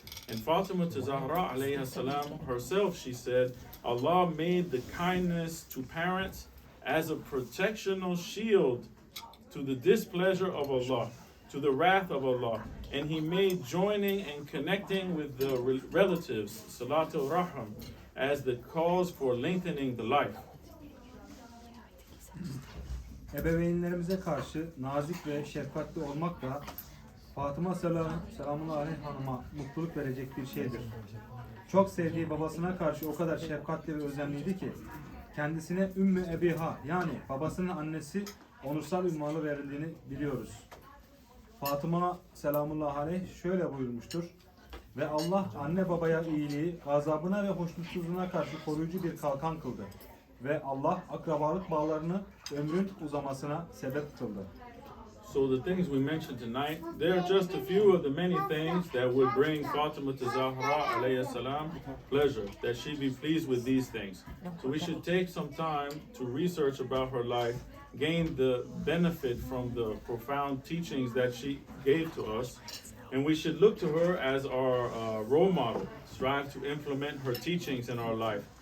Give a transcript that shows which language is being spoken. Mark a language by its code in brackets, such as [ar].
[en] And Fatima Zahra alayhi salam herself, she said, Allah made the kindness to parents as a protectional shield to the displeasure of Allah, to the wrath of Allah. And He made joining and connecting with the relatives, Salatul Rahim, as the cause for lengthening the life. [tr] Ebeveynlerimize karşı nazik ve şefkatli olmak da Fatıma selamun aleyh hanıma mutluluk verecek bir şeydir. Çok sevdiği babasına karşı o kadar şefkatli ve özenliydi ki kendisine Ümmü Ebiha yani babasının annesi onursal ünvanı verildiğini biliyoruz. Fatıma selamullahi aleyh şöyle buyurmuştur. Ve Allah anne babaya iyiliği, gazabına ve hoşnutsuzluğuna karşı koruyucu bir kalkan kıldı. Ve Allah akrabalık bağlarını ömrün uzamasına sebep kıldı. [en] So the things we mentioned tonight, they're just a few of the many things that would bring Fatima Zahra alayhi salam pleasure, that she be pleased with these things. So we should take some time to research about her life, gain the benefit from the profound teachings that she gave to us, and we should look to her as our role model, strive to implement her teachings in our life.